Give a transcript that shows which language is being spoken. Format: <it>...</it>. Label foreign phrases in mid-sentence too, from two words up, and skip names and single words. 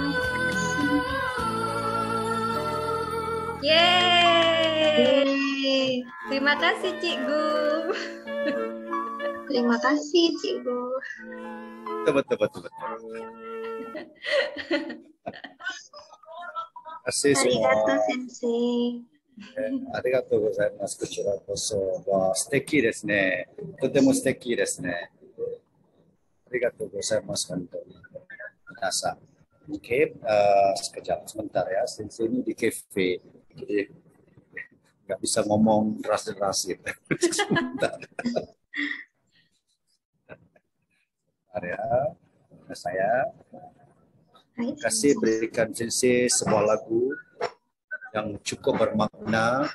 <ms>Yeay. Terima kasih Cikgu. Terima kasih Cikgu. Betul. Kasih Arigato semua. Sensei.</ms> <ja>ありがとうございます。こちらこそ。わあ、素敵ですね。とても素敵ですね。ありがとうございます。本当に。皆さん。</ja> <ms>Oke, sekejap sebentar ya.</ms> <id>Sensei ini di cafe, jadi nggak bisa ngomong deras-deras gitu. Sebentar. Sebentar ya. Saya kasih berikan Sensei sebuah lagu yang cukup bermakna.</id>